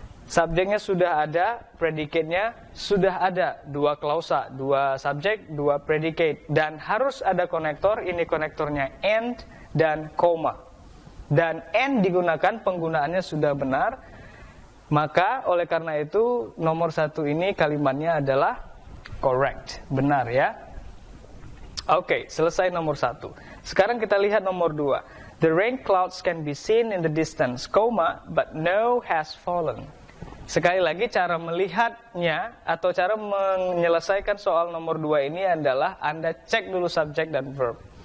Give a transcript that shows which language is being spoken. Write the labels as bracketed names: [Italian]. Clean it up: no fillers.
[Indonesian] Subjeknya sudah ada, predicate-nya sudah ada, 2 klausa, 2 subjek, 2 predicate, dan harus ada konektor, ini konektornya and dan koma. Dan and digunakan, penggunaannya sudah benar, maka oleh karena itu nomor 1 ini kalimatnya adalah [English] correct, [Indonesian] benar ya. Oke, selesai nomor 1. Sekarang kita lihat nomor 2. [English] The rain clouds can be seen in the distance, comma, but no has fallen. [Indonesian] Sekali lagi cara melihatnya atau cara menyelesaikan soal nomor 2 ini adalah Anda cek dulu subjek dan verb.